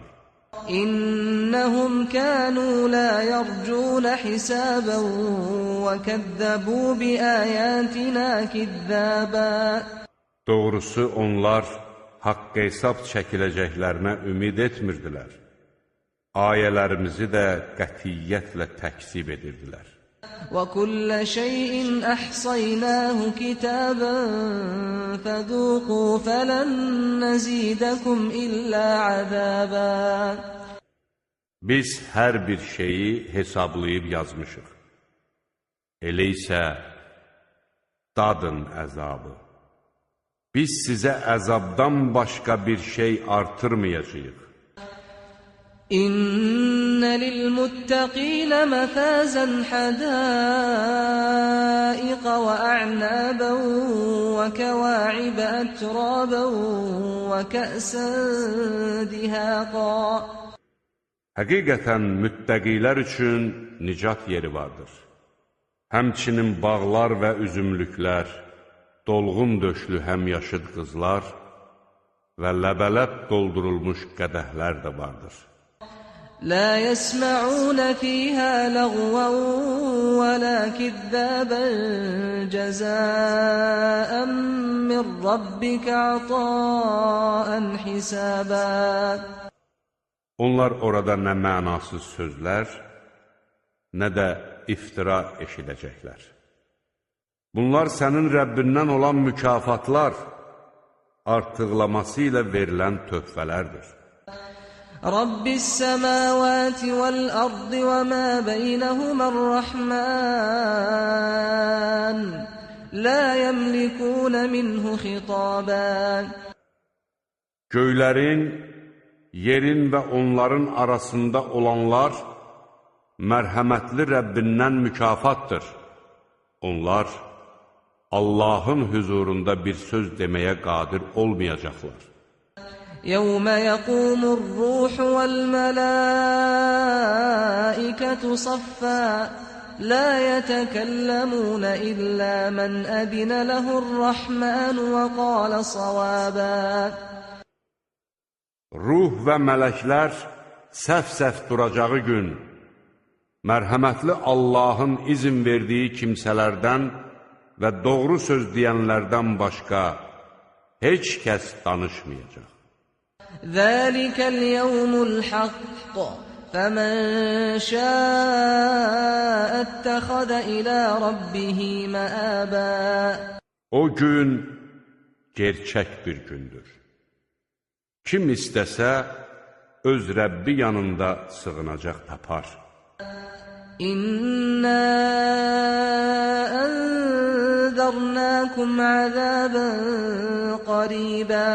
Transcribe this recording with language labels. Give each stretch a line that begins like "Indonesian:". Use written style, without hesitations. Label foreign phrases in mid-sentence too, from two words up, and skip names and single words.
Arabic: إنهم كانوا لا يرجون حسابا وكذبوا بآياتنا كذابا.
Azerbaijani: Doğrusu onlar haqq hesab çəkiləcəklərinə ümid etmirdilər. Ayələrimizi də qətiyyətlə təkzib edirdilər.
Arabic: وَكُلَّ شَيْءٍ أَحْصَيْنَاهُ كِتَابًا فَذُوقُوا فَلَن نَّزِيدَكُمْ إِلَّا عَذَابًا.
Azerbaijani: Biz hər bir şeyi hesablayıb yazmışıq. Elə isə dadın əzabı. Biz sizə əzabdan başqa bir şey artırmayacağıq.
Arabic: إن للمتقين مفازا حدائق وأعنابا وكواعب أترابا وكأسا دهاقا.
Azerbaijani: Həqiqətən müttəqilər üçün nicat yeri vardır. Həmçinin bağlar və üzümlüklər, dolğun döşlü həmyaşıd qızlar və ləbələb doldurulmuş qədəhlər də vardır.
Arabic: لا يسمعون فيها لغوا ولا كذابا جزاء من ربك عطاء حسابا.
Azerbaijani: Onlar orada nə mənasız sözlər, nə də iftira eşidəcəklər. Bunlar sənin Rəbbindən olan mükafatlar, artıqlaması ilə verilən töhfələrdir.
Arabic: رب السماوات والأرض وما بينهما الرحمن لا يملكون منه خطابا.
Azerbaijani: Göylərin, yerin və onların arasında olanlar mərhəmətli Rəbbindən mükafatdır. Onlar Allahın huzurunda bir söz deməyə qadir olmayacaqlar.
Arabic: يوم يقوم الروح والملائكة صفا لا يتكلمون إلا من أذن له الرحمن وقال صوابا.
Azerbaijani: Ruh və mələklər səf-səf duracağı gün, mərhəmətli Allahın izin verdiyi kimsələrdən və doğru söz deyənlərdən başqa heç kəs danışmayacaq.
Arabic: ذلك اليوم الحق فمن شاء اتخذ إلى ربه مآبا.
Azerbaijani: O gün gerçək bir gündür. Kim istəsə, öz Rəbbi yanında sığınacaq tapar.
Arabic: إنا أنذرناكم عذابا قريبا.